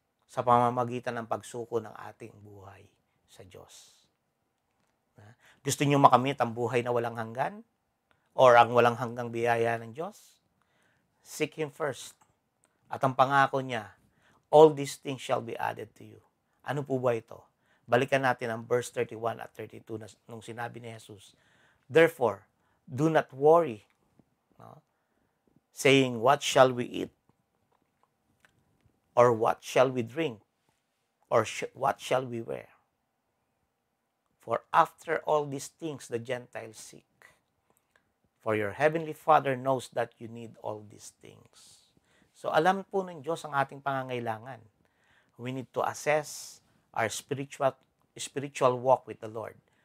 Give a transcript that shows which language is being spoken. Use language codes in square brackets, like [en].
[tl] Sa pamamagitan ng pagsuko ng ating buhay sa Diyos. Gusto niyo makamit ang buhay na walang hanggan? Or ang walang hanggang biyaya ng Diyos? [en] Seek Him first. [tl] At ang pangako niya, [en] all these things shall be added to you. [tl] Ano po ba ito? Balikan natin ang verse 31 at 32 nung sinabi ni Jesus. [en] Therefore, do not worry, no? Saying, what shall we eat? Or what shall we drink? Or what shall we wear? For after all these things the Gentiles seek. For your heavenly Father knows that you need all these things. [tl] So alam po ng Diyos ang ating pangangailangan. [en] We need to assess our spiritual walk with the Lord.